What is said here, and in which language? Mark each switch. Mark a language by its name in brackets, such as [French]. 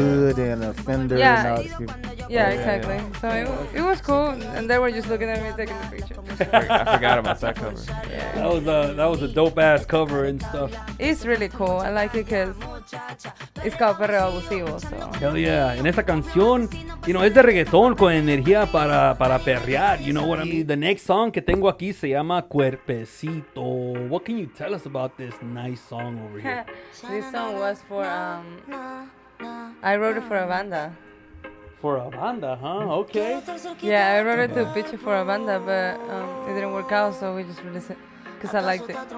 [English] hood and the fender Yeah. and all this shit. Yeah, exactly. So it was cool, and they were just looking at me taking the picture. I forgot about that cover. That was a dope ass cover and stuff. It's really cool. I like it because it's called Perreo Abusivo. So Hell yeah. [Spanish] En esta canción, es de reggaetón con energía para perrear. [English] You know what I mean? The next song [Spanish] que tengo aquí se llama Cuerpecito. [English] What can you tell us about this nice song over here? this song was for I wrote it for a banda. For a banda, huh? Okay. Yeah, I wrote it to pitch it for a banda, but it didn't work out, so we just released it. because I liked it.